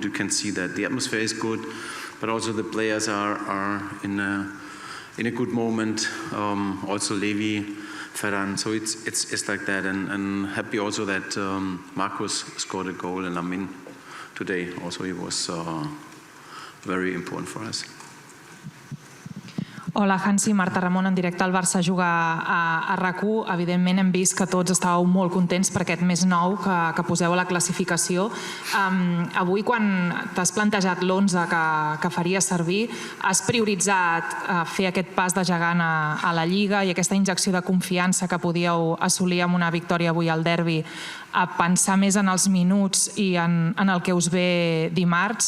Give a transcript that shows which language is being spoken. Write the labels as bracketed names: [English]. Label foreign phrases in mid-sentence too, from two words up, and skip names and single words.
[English] You can see that the atmosphere is good, but also the players are in a good moment. Also Levi, Ferran, so it's like that, and happy also that Marcus scored a goal, and Lamin today also he was very important for us. [Catalan] Hola, Hansi, Marta Ramon, en directe al Barça jugar a RAC1. Evidentment hem vist que tots estàveu molt contents per aquest mes nou que poseu a la classificació. Avui, quan t'has plantejat l'11 que faries servir, has prioritzat fer aquest pas de gegant a la Lliga i aquesta injecció de confiança que podíeu assolir amb una victòria avui al derbi, a pensar més en els minuts i en el que us ve dimarts.